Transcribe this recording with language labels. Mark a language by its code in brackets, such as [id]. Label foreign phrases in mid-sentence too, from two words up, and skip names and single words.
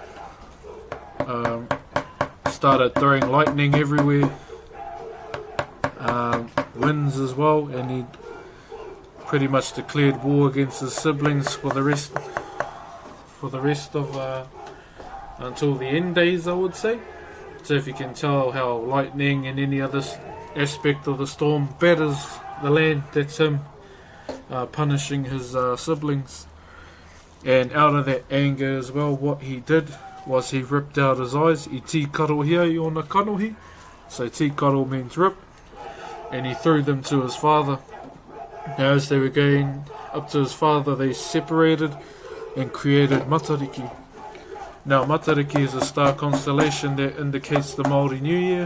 [en] Started throwing lightning everywhere, winds as well, and he pretty much declared war against his siblings for the rest of until the end days, I would say. So if you can tell how lightning and any other aspect of the storm batters the land, that's him punishing his siblings. And out of that anger as well, what he did was he ripped out his eyes. [mi] I tikaro hia I ona kanohi. [en] So tikaro means rip. And he threw them to his father. Now as they were going up to his father, they separated and created Matariki. Now Matariki is a star constellation that indicates the Maori New Year.